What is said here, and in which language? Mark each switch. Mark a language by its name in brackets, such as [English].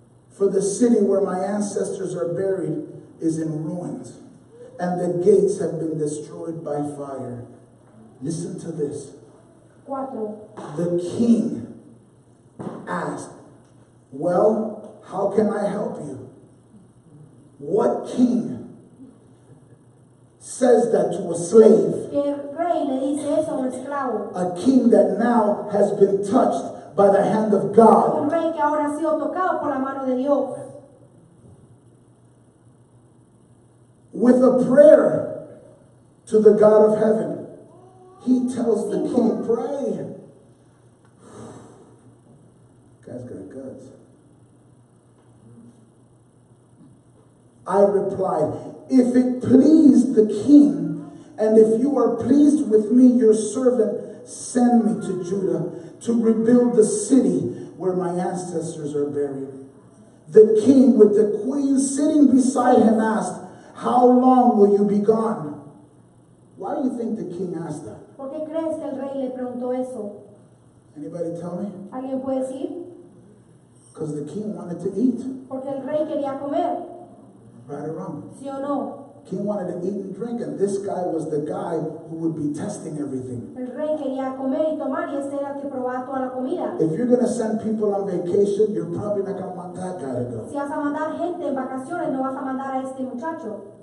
[English] For the city where my ancestors are buried is in ruins, and the gates have been destroyed by fire. Listen to this. 4. The king asked, well, how can I help you? What king says that to a slave? [Spanish] Que el rey le dice eso a un esclavo. [English] A king that now has been touched by the hand of God. [Spanish] Un rey que ahora ha sido tocado por la mano de Dios. [English] With a prayer to the God of heaven, he tells the king, pray. Guy's got guts. I replied, if it pleased the king, and if you are pleased with me, your servant, send me to Judah to rebuild the city where my ancestors are buried. The king, with the queen sitting beside him, asked, how long will you be gone? Why do you think the king asked that? [Spanish] ¿Por qué crees que el rey le preguntó eso? [English] Anybody tell me? [Spanish] ¿Alguien puede decir? [English] Because the king wanted to eat. [Spanish] Porque el rey quería comer, [English] Right or wrong? [Spanish] ¿sí o no? [English] King wanted to eat and drink, and this guy was the guy who would be testing everything. [Spanish] El rey quería comer y tomar y este era el que probaba toda la comida. [English] If you're going to send people on vacation, you're probably not going to want that guy to go. [Spanish] Si vas a mandar gente en vacaciones, no vas a mandar a este muchacho.